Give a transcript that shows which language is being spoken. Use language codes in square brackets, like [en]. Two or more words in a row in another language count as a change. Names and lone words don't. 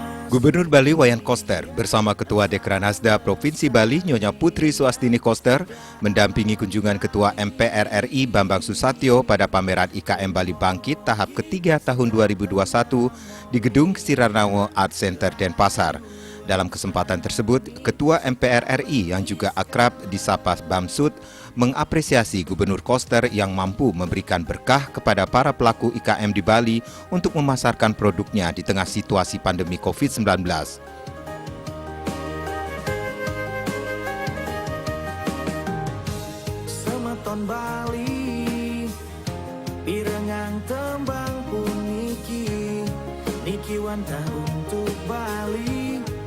[id] Gubernur Bali Wayan Koster bersama Ketua Dekranasda Provinsi Bali Nyonya Putri Suwastini Koster mendampingi kunjungan Ketua MPR RI Bambang Susatyo pada pameran IKM Bali Bangkit tahap ketiga tahun 2021 di Gedung Sirarnawo Art Center Denpasar. Dalam kesempatan tersebut, Ketua MPR RI yang juga akrab disapa Bamsud mengapresiasi Gubernur Koster yang mampu memberikan berkah kepada para pelaku IKM di Bali untuk memasarkan produknya di tengah situasi pandemi COVID-19. [ban] Semeton Bali Pirengang tembang puniki Niki wantah untuk Bali